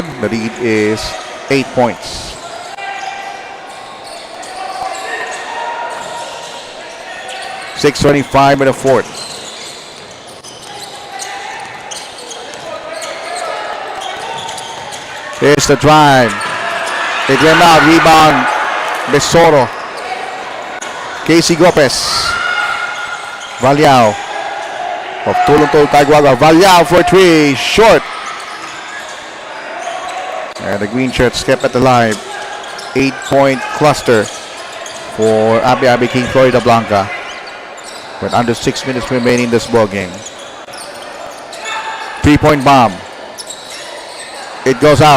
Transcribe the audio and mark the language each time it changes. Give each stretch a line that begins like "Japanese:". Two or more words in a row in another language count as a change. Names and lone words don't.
English: The lead is 8 points. .625 in the fourth. Here's the drive. They went out. Rebound. Besoro. Casey Gopez. Valyao of Tulong-Tulong Guagua. Valyao for 3. Short. And the green shirts kept at the line. 8-point cluster for ABE ABE King Floridablanca. With under 6 minutes remaining in this ball game. 3-point bomb. It goes out.